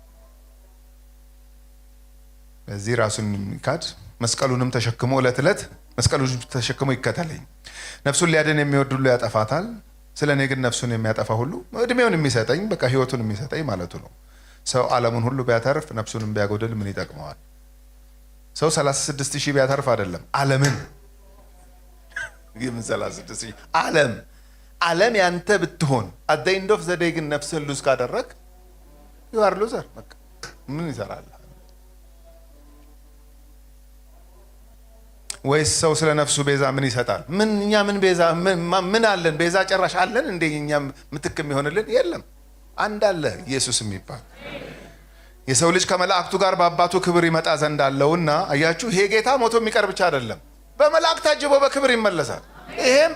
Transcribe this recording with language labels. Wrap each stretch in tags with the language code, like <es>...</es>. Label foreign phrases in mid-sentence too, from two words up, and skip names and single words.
<am>በዚህ ራሱን ይካድ፣ መስቀሉንም ተሸክሞ ዕለት ዕለት መስቀሉን ተሸክሞ ይከተለኝ። ነፍሱን ሊያድን የሚወድ ሁሉ ያጠፋታል፣ ስለ እኔ ግን ነፍሱን የሚያጠፋ ሁሉ እድሜውን የሚሰጠኝ በቃ ህይወቱን የሚሰጠኝ ማለቱ ነው። ሰው ዓለሙን ሁሉ ቢያተርፍ ነፍሱንም ቢያጎድል ምን ይጠቅመዋል? ሰው 36,000 ቢያተርፍ አይደለም ዓለምን ይምን 36,000 ዓለም ያንተ ብትሆን</am> <en>at the end of the day</en> <am>ግን ነፍስህን ሉዝ ካደረግ</am> <en>you are loser።</en> <am>በቃ ምን ይሰራል? ወይስ ሰው ስለ ነፍሱ ቤዛ ምን ይሰጣል? እኛ ምን ቤዛ ምን አለን? ቤዛ ጨራሽ አለን እንደ እኛም ምትክ የሚሆንልን የለም። አንድ አለ ኢየሱስ የሚባል የሰው ልጅ ከመላእክቱ ጋር በአባቱ ክብር ይመጣ ዘንድ አለውና። አያችሁ፣ ይሄ ጌታ ሞቶ የሚቀር ብቻ አይደለም፣ በመላእክት ታጅቦ በክብር ይመለሳል። ይሄም</am>